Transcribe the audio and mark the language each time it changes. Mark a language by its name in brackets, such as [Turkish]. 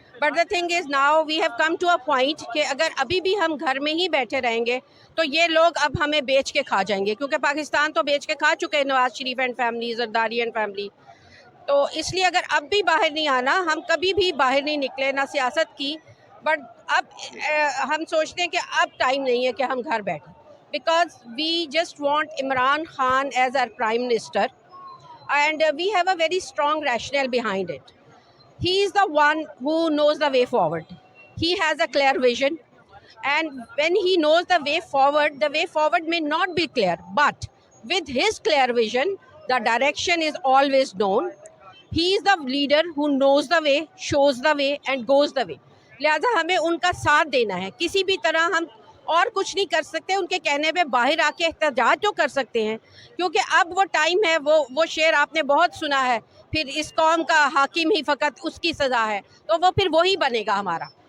[English] but the thing is now we have come to a point [Urdu] کہ اگر ابھی بھی ہم گھر میں ہی بیٹھے رہیں گے تو یہ لوگ اب ہمیں بیچ کے کھا جائیں گے، کیونکہ پاکستان تو بیچ کے کھا چکے ہیں Nawaz Sharif [English] and family, [Urdu] Zardari and family. تو اس لیے اگر اب بھی باہر نہیں آنا، ہم کبھی بھی باہر نہیں نکلے نہ سیاست کی. بٹ اب ہم سوچتے ہیں کہ اب ٹائم نہیں ہے کہ ہم گھر بیٹھیں، [English] Because we just want Imran Khan as our prime minister. And we have a very strong rationale behind it. He is the one who knows the way forward. He has a clear vision. And when he knows the way forward may not be clear. But with his clear vision, the direction is always known. He is the leader who knows the way, shows the way and goes the way. [Urdu] لہٰذا ہمیں ان کا ساتھ دینا ہے. کسی بھی طرح ہم اور کچھ نہیں کر سکتے، ان کے کہنے پہ باہر آ کے احتجاج تو کر سکتے ہیں، کیونکہ اب وہ ٹائم ہے. وہ شعر آپ نے بہت سنا ہے، پھر اس قوم کا حاکم ہی فقط اس کی سزا ہے، تو وہ پھر وہی بنے گا ہمارا.